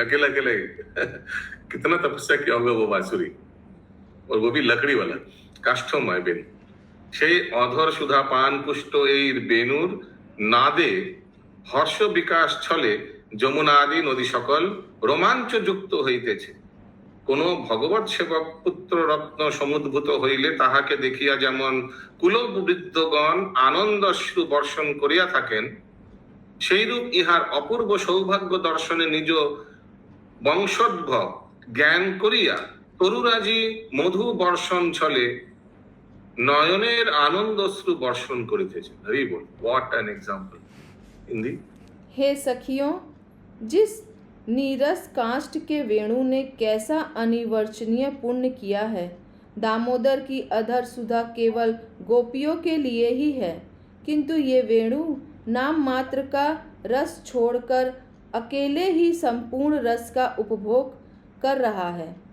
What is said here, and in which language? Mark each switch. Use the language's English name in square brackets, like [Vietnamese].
[Bangla] না কেলা কেলে [Hindi] कितना तपस्या किया होगा वो बांसुरी, और वो भी लकड़ी वाला काष्ठमय बेणु। [Bangla] সেই অধর সুধা পান পুষ্ট এই বেণুর নাদে হর্ষ বিকাশ ছলে যমুনা আদি নদী সকল রোমাঞ্চ যুক্ত হইতেছে। কোন ভগবৎ সেবক পুত্র রত্ন সমুদ্ভূত হইলে তাহাকে দেখিয়া যেমন কুলবৃদ্ধগণ আনন্দশ্রু বর্ষণ করিয়া থাকেন, সেইরূপ ইহার অপূর্ব সৌভাগ্য দর্শনে নিজ বংশোদ্ভব জ্ঞান করিয়া তরুরাজি মধু বর্ষণ ছলে নয়নের আনন্দশ্রু বর্ষণ করিতেছে। হরি বল, [English] What an example. [Hindi] हिंदी: हे सखियों, जिस नीरस काष्ठ के वेणु ने कैसा अनिवर्चनीय पुण्य किया है। दामोदर की अधर सुधा केवल गोपियों के लिए ही है, किंतु ये वेणु नाम मात्र का रस छोड़कर अकेले ही संपूर्ण रस का उपभोग कर रहा है।